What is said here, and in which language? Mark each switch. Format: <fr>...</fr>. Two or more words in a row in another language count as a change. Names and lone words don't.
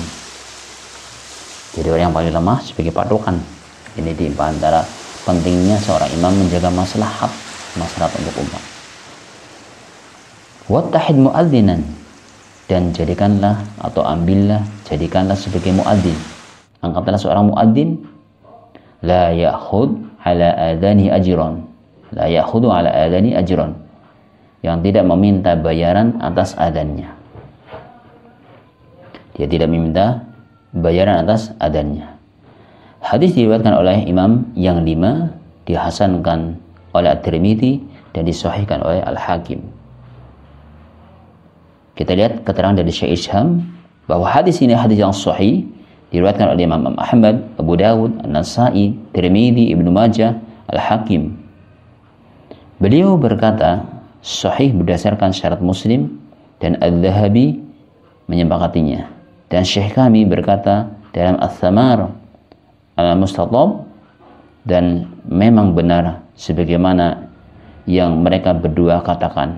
<id>Jadi orang yang paling lemah sebagai patokan. Ini di antara pentingnya seorang imam menjaga maslahat untuk umat.</id> <ar>واتخذ مؤذنا,</ar> <id>dan jadikanlah jadikanlah sebagai muadzin. Angkatlah seorang muadzin,</id> <ar>لا يأخذ على أذانه أجرا. لا يأخذ على أذانه أجرا.</ar> <id>Yang tidak meminta bayaran atas adanya. Dia tidak meminta bayaran atas adanya. Hadis diriwayatkan oleh imam yang 5, dihasankan oleh At-Tirmidzi dan disahihkan oleh Al-Hakim. Kita lihat keterangan dari Syekh Isham bahwa hadis ini hadis yang sahih, diriwayatkan oleh Imam Ahmad, Abu Dawud, An-Nasa'i, Tirmidzi, Ibnu Majah, Al-Hakim. Beliau berkata sahih berdasarkan syarat Muslim dan Adz-Dzahabi menyepakatinya. Dan Syekh kami berkata dalam Ats-Tsamar Al-Mustatab, dan memang benar sebagaimana yang mereka berdua katakan.</id>